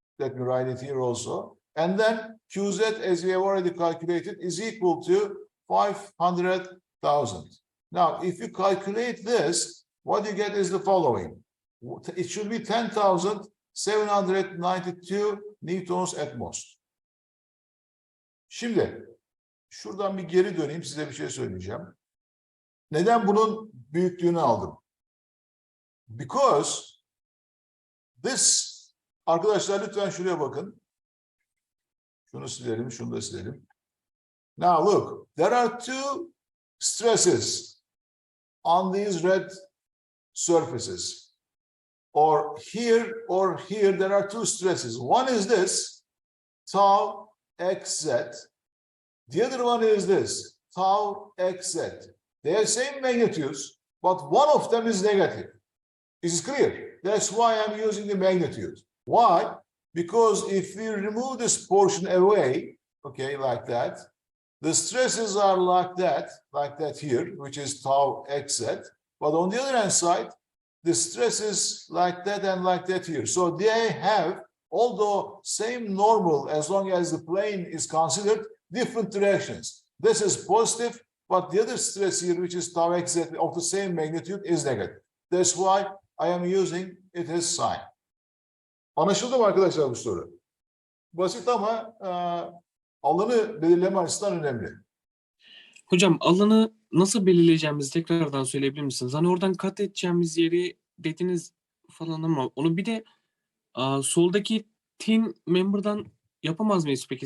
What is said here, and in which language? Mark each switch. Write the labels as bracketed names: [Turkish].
[English] Let me write it here also. And then Qz, as we have already calculated, is equal to 500,000. Now, if you calculate this, what you get is the following. It should be 10,792 newtons at most. [Turkish] Şimdi, şuradan bir geri döneyim, size bir şey söyleyeceğim. Neden bunun büyüklüğünü aldım? [English] Because this, [Turkish] arkadaşlar lütfen şuraya bakın. Şunu silelim, şunu da silelim. [English] Now look, there are two stresses on these red surfaces. Or here there are two stresses. One is this, tau xz. The other one is this, tau xz. They have same magnitudes, but one of them is negative. Is it clear? That's why I'm using the magnitude. Why? Because if we remove this portion away, okay, like that, the stresses are like that here, which is tau xz. But on the other hand side, the stress is like that and like that here. So they have, although same normal, as long as the plane is considered, different directions. This is positive, but the other stress here, which is tau xz of the same magnitude, is negative. That's why I am using it as sign. [Turkish] Anlaşıldı mı arkadaşlar bu soru? Basit ama alanı belirleme açısından önemli. Hocam alanı nasıl belirleyeceğimizi tekrardan söyleyebilir misiniz? Hani oradan kat edeceğimiz yeri dediniz falan ama onu bir de soldaki thin member'dan yapamaz mıyız peki?